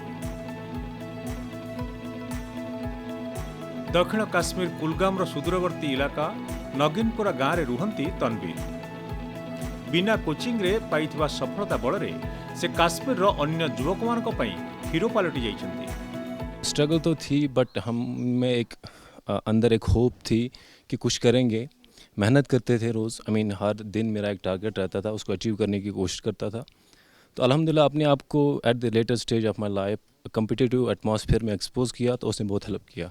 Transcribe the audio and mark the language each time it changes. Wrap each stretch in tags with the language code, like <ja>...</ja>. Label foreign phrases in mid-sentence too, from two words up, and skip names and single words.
<or>ଦକ୍ଷିଣ କାଶ୍ମୀର କୁଲଗାମର ସୁଦୂରବର୍ତ୍ତୀ ଇଲାକା ନଗିନପୁରା ଗାଁରେ ରୁହନ୍ତି ତନବୀର। ବିନା କୋଚିଂରେ ପାଇଥିବା ସଫଳତା ବଳରେ ସେ କାଶ୍ମୀରର ଅନ୍ୟ ଯୁବକମାନଙ୍କ ପାଇଁ ହିରୋ ପାଲଟି ଯାଇଛନ୍ତି।</or> <hi>स्ट्रगल तो थी बट हम में एक अंदर एक होप थी कि कुछ करेंगे। मेहनत करते थे रोज़। हर दिन मेरा एक टारगेट रहता था, उसको अचीव करने की कोशिश करता था। तो अल्हम्दुलिल्लाह अपने आप को</hi> <en>at the later stage of my life competitive atmosphere</en> <hi>में एक्सपोज किया, तो उसने बहुत हेल्प किया।</hi>